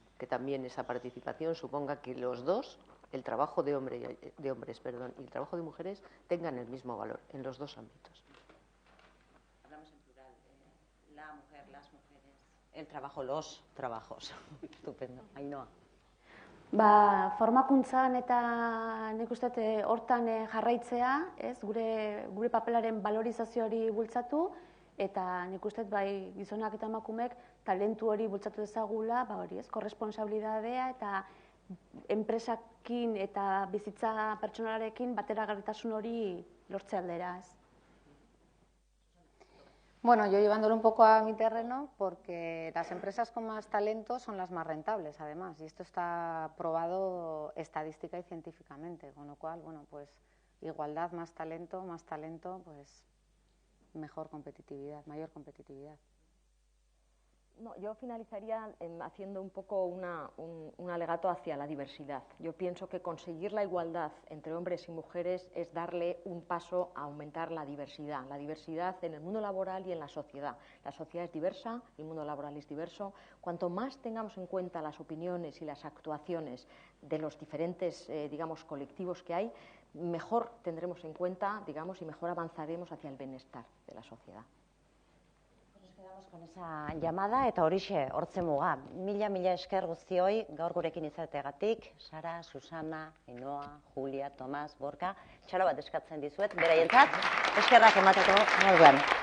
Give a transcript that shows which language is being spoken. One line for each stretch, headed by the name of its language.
Spanish: Que también esa participación suponga que los dos, el trabajo de hombres y el trabajo de mujeres, tengan el mismo valor en los dos ámbitos. Hablamos en plural, la mujer, las mujeres, el trabajo, los trabajos. Estupendo. Ainhoa.
Basque: Formakuntzan eta nik uste hortan jarraitzea, gure papelaren valorizazio hori bultzatu, eta nik uste bai gizonak eta emakumeek talentu hori bultzatu dezagula, korresponsabilidadea eta enpresakin eta bizitza pertsonalarekin bateragarritasun hori lortze aldera, ez?
Spanish: Bueno, yo llevándolo un poco a mi terreno, porque las empresas con más talento son las más rentables, además, y esto está probado estadística y científicamente, con lo cual, bueno, pues igualdad, más talento, pues mejor competitividad, mayor competitividad. No, yo finalizaría haciendo un poco un alegato hacia la diversidad. Yo pienso que conseguir la igualdad entre hombres y mujeres es darle un paso a aumentar la diversidad en el mundo laboral y en la sociedad. La sociedad es diversa, el mundo laboral es diverso. Cuanto más tengamos en cuenta las opiniones y las actuaciones de los diferentes, colectivos que hay, mejor tendremos en cuenta, y mejor avanzaremos hacia el bienestar de la sociedad. Con esa llamada
Basque: eta horixe hortze muga. Mila esker guztioi gaur gurekin izateagatik, Sara, Susana, Ainhoa, Julia, Tomas, Borka, txalo bat eskatzen dizuet, beraientzat, eskerrak emateko moduan.